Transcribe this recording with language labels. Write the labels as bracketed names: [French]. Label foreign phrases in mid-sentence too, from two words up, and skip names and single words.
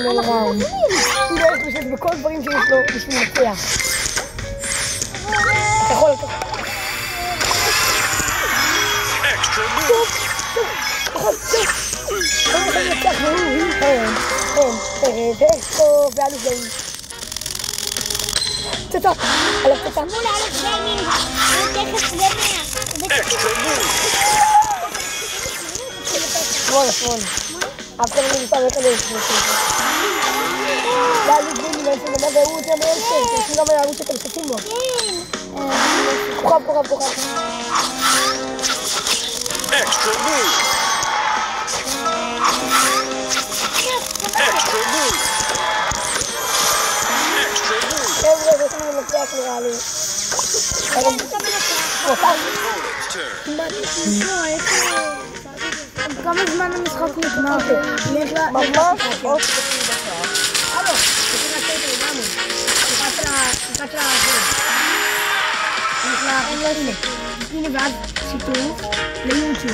[Hebrew] הוא דרך פשוט בכל דברים שיש לו בשביל לנצח. כחול. [English] Extra boost. Booster ready. [Hebrew] ואלוף גאים. פצצה. על הפצצה. מול אלף גיימינג. תכף זה 100. [English] Extra boost. [Hebrew] שמאל. אף אחד לא נמצא בקדש. לאלוף גאים נמצא במה והוא יותר מייצר. תעשו גם על הערוץ שאתם משתפים בו. כוכב. [English] Extra boost. Extra boost. Extra boost. [Hebrew] חבר'ה, זה שאני מנצח נראה לי. כמה זמן המשחק נגמר? ממש עוד חצי דקה. הלו, צריכים לעשות את זה. הנה ואז שיתוף ליוטיוב.